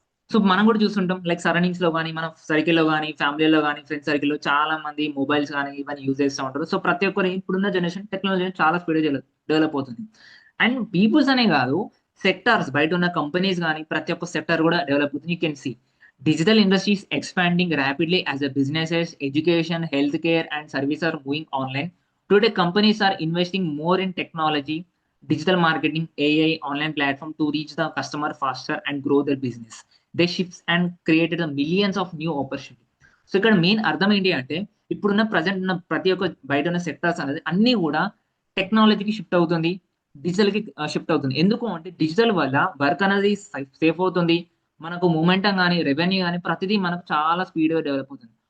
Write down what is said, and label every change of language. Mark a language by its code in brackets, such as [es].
[te] So, మనం కూడా చూస్తుంటాం లైక్ సరౌండింగ్స్‌లో గాని, మన సర్కిల్‌లో గాని, ఫ్యామిలీలో గాని, ఫ్రెండ్స్ సర్కిల్‌లో చాలా మంది మొబైల్స్ గాని, ఇవన్నీ యూజ్ చేస్తా ఉంటారు. సో, ప్రతి ఒక్కరు ఇప్పుడున్న జనరేషన్ టెక్నాలజీ చాలా స్పీడ్‌గా డెవలప్ అవుతుంది. అండ్ పీపుల్స్ అనే కాదు, సెక్టార్స్ బయటున్న కంపెనీస్ గాని, ప్రతి ఒక్క సెక్టార్ కూడా డెవలప్ అవుతుంది. You can see. [en] Digital industry is expanding rapidly as the businesses, education, healthcare, and services are moving online. Today, companies are investing more in technology, digital marketing, AI, online platform to reach the customer faster and grow their business. They shifts and created a millions of new opportunities. [te] So ఇక్కడ main అర్థం ఏంటి అంటే ఇప్పుడున్న present ఉన్న ప్రతి ఒక్క బయట ఉన్న సెక్టర్స్ అనేది అన్ని కూడా టెక్నాలజీకి షిఫ్ట్ అవుతుంది, డిజిటల్ కి షిఫ్ట్ అవుతుంది. ఎందుకు అంటే డిజిటల్ వల్ల వర్క్ అనేది సేఫ్ అవుతుంది, మనకు మూమెంటం గాని, రెవెన్యూ గాని ప్రతిదీ మనకు చాలా స్పీడ్‌గా డెవలప్ అవుతుంది.